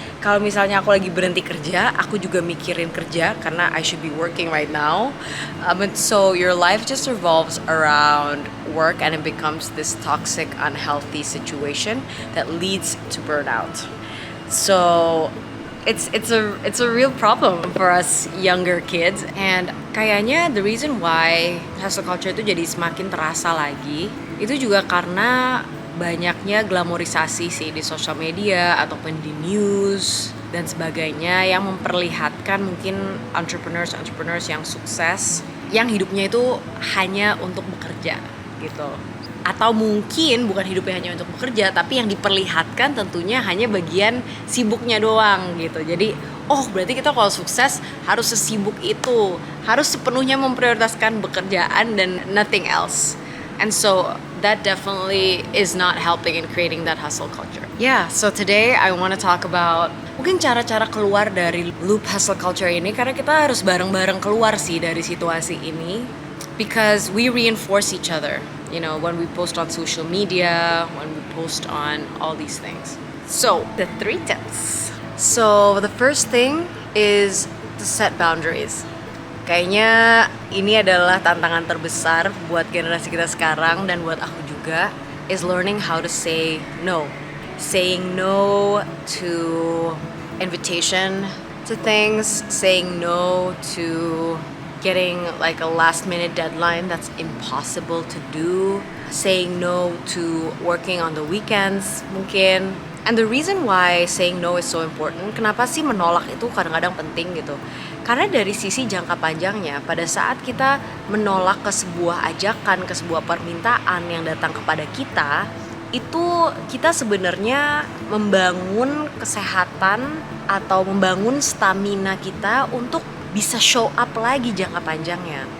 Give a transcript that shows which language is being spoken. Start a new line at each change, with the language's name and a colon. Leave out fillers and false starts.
Indonesian: Kalau misalnya aku lagi berhenti kerja, aku juga mikirin kerja karena
English: I should be working right now. And so your life just revolves around work and it becomes this toxic, unhealthy situation that leads to burnout. So it's a real problem for us younger kids.
Indonesian: And kayaknya
English: the reason why
Indonesian: hustle culture itu jadi semakin terasa lagi itu juga karena banyaknya glamorisasi sih di sosial media ataupun di news dan sebagainya yang memperlihatkan mungkin entrepreneurs yang sukses yang hidupnya itu hanya untuk bekerja gitu, atau mungkin bukan hidupnya hanya untuk bekerja tapi yang diperlihatkan tentunya hanya bagian sibuknya doang gitu. Jadi berarti kita kalau sukses harus sesibuk itu, harus sepenuhnya memprioritaskan pekerjaan dan
English: nothing else. And so that definitely is not helping in creating that hustle culture. Yeah, so today I want to talk about
Indonesian: mungkin cara-cara keluar dari loop hustle culture ini, karena kita harus bareng-bareng keluar sih dari situasi ini.
English: Because we reinforce each other, you know, when we post on social media, when we post on all these things. So, the 3 tips. So, the first thing is to set boundaries.
Indonesian: Kayaknya ini adalah tantangan terbesar buat generasi kita sekarang dan buat aku juga,
English: is learning how to say no. Saying no to invitation to things, saying no to getting like a last minute deadline that's impossible to do, saying no to working on the weekends
Indonesian: mungkin.
English: And the reason why saying no is so important,
Indonesian: kenapa sih menolak itu kadang-kadang penting gitu? Karena dari sisi jangka panjangnya, pada saat kita menolak ke sebuah ajakan, ke sebuah permintaan yang datang kepada kita, itu kita sebenarnya membangun kesehatan atau membangun stamina kita untuk bisa show up lagi jangka panjangnya.